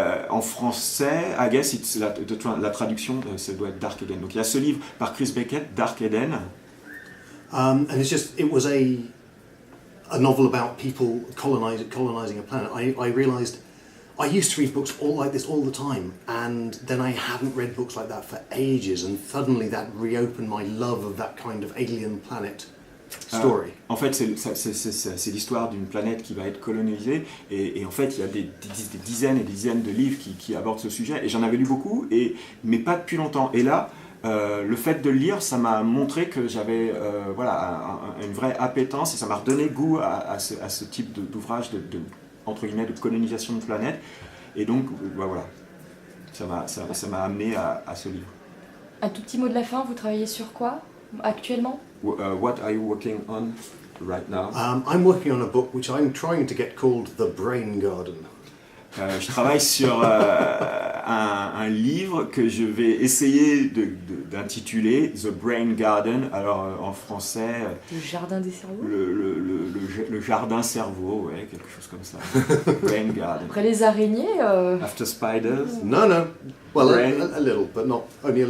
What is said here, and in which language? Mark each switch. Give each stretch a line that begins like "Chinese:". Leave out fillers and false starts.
French: En français,
English: I guess it's
French: la traduction, ça doit être Dark Eden. Donc il y a ce livre par Chris Beckett, Dark Eden.
English: And it was a novel about people colonizing a planet. I realized I used to read books all like this all the time, and then I hadn't read books like that for ages, and suddenly that reopened my love of that kind of alien planet story.
French: En fait, c'est l'histoire d'une planète qui va être colonisée, et en fait, il y a des dizaines et des dizaines de livres qui abordent ce sujet, et j'en avais lu beaucoup, mais pas depuis longtemps. Et là, le fait de le lire, ça m'a montré que j'avais une vraie appétence, et ça m'a redonné goût à ce type d'ouvrage entre guillemets, de colonisation de planète, et donc voilà, ça m'a amené à ce livre. Un tout petit mot de la fin, vous travaillez sur quoi actuellement?
English: What are you working on right now? I'm working on a book which I'm trying to get called The Brain Garden.
French: Je travaille sur un livre que je vais essayer d'intituler The Brain Garden. Alors en français, le jardin des cerveaux. Le jardin cerveau, ouais, quelque chose comme ça.
English: Brain Garden.
French: Après les araignées.
English: After spiders. No. Well, a little, but not only a little.